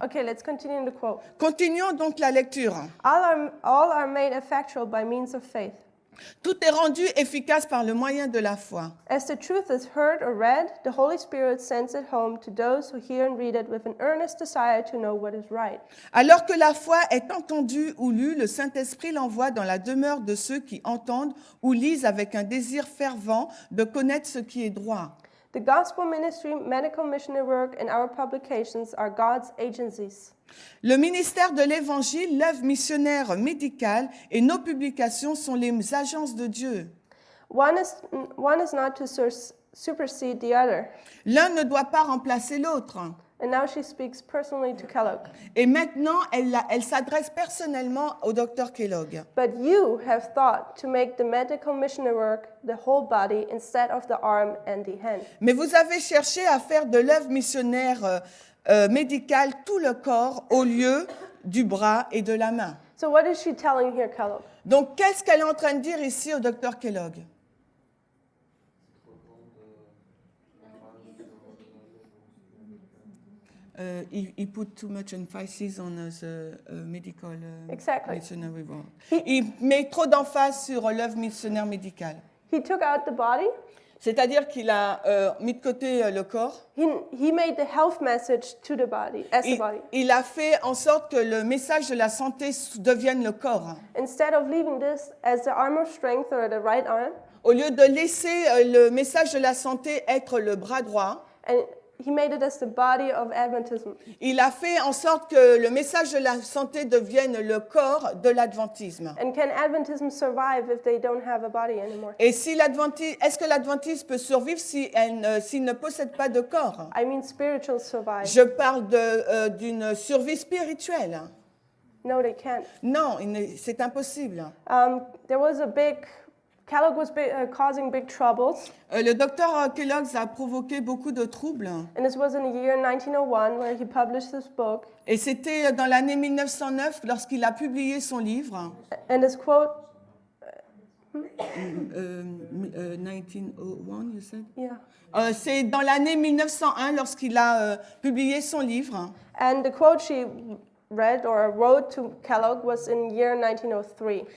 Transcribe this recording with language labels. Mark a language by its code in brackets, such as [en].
[en] Okay, let's continue the quote. [fr] Continuons donc la lecture. [en] All are made effectual by means of faith. [fr] Tout est rendu efficace par le moyen de la foi. [en] As the truth is heard or read, the Holy Spirit sends it home to those who hear and read it with an earnest desire to know what is right. [fr] Alors que la foi est entendue ou lue, le Saint-Esprit l'envoie dans la demeure de ceux qui entendent ou lisent avec un désir fervent de connaître ce qui est droit. [en] The gospel ministry, medical missionary work, and our publications are God's agencies. [fr] Le ministère de l'Évangile, l'œuvre missionnaire médicale et nos publications sont les agences de Dieu. [en] One is not to supersede the other. [fr] L'un ne doit pas remplacer l'autre. [en] And now she speaks personally to Kellogg. [fr] Et maintenant, elle s'adresse personnellement au docteur Kellogg. [en] But you have thought to make the medical missionary work the whole body instead of the arm and the hand. [fr] Mais vous avez cherché à faire de l'œuvre missionnaire médicale tout le corps au lieu du bras et de la main. [en] So what is she telling here, Kellogg? [fr] Donc, qu'est-ce qu'elle est en train de dire ici au docteur Kellogg? [en] He put too much emphasis on the medical Exactly. missionary work. [fr] Il met trop d'emphase sur l'œuvre missionnaire médicale. [en] He took out the body. [fr] C'est-à-dire qu'il a mis de côté le corps. [en] He made the health message to the body, as the body. [fr] Il a fait en sorte que le message de la santé devienne le corps. [en] Instead of leaving this as the arm of strength or the right arm, [fr] Au lieu de laisser le message de la santé être le bras droit, [en] and he made it as the body of Adventism. [fr] il a fait en sorte que le message de la santé devienne le corps de l'adventisme. [en] And can Adventism survive if they don't have a body anymore? [fr] Et si est-ce que l'adventisme peut survivre s'il ne possède pas de corps? [en] I mean spiritual survive. [fr] Je parle d'une survie spirituelle. [en] No, they can't. [fr] Non, c'est impossible. [en] There was Kellogg was causing big troubles, [fr] Le docteur Kellogg a provoqué beaucoup de troubles. [en] and this was in the year 1901 where he published this book. [fr] Et c'était dans l'année 1909 lorsqu'il a publié son livre. [en] And this quote, 1901, you said? yeah. [fr] C'est dans l'année 1901 lorsqu'il a publié son livre. [en] And the quote she read or wrote to Kellogg was in year 1903.